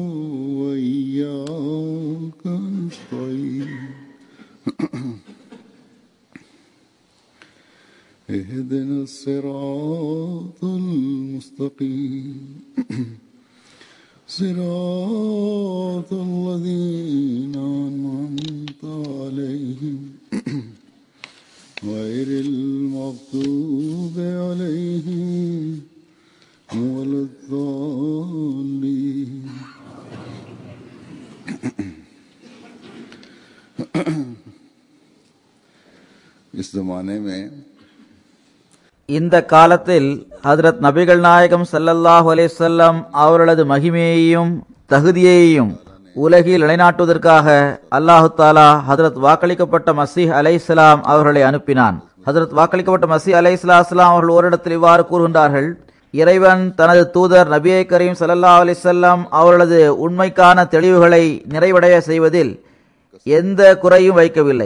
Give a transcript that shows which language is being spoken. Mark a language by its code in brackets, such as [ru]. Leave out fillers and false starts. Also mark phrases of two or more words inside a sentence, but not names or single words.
[ar] وإياك نستعين اهدنا الصراط المستقيم صراط الذين أنعمت عليهم غير المغضوب عليهم ولا الضالين. [hi] इस ज़माने में [ta] இந்த காலத்தில் ஹஜ்ரத் நபிகள் நாயகம் [ar] صلى الله عليه وسلم [ta] அவர்களது மகிமையையும் தகுதியையும் உலகில் நிலைநாட்டுவதற்காக [ar] الله تعالى [ta] ஹஜ்ரத் வாக்களிக்கப்பட்ட மசீஹ் அலைஹிஸ்ஸலாம் அவர்களை அனுப்பினான். ஹஜ்ரத் வாக்களிக்கப்பட்ட மசீஹ் அலைஹிஸ்ஸலாம் அவர்கள் ஓரிடத்தில் இவ்வாறு கூறுகின்றார்கள்: இறைவன் தனது தூதர் நபியே கரீம் [ar] صلى الله عليه وسلم [ta] அவர்களது உண்மைக்கான தெளிவுகளை நிறைவடைய செய்வதில் எந்த குறையும் வைக்கவில்லை.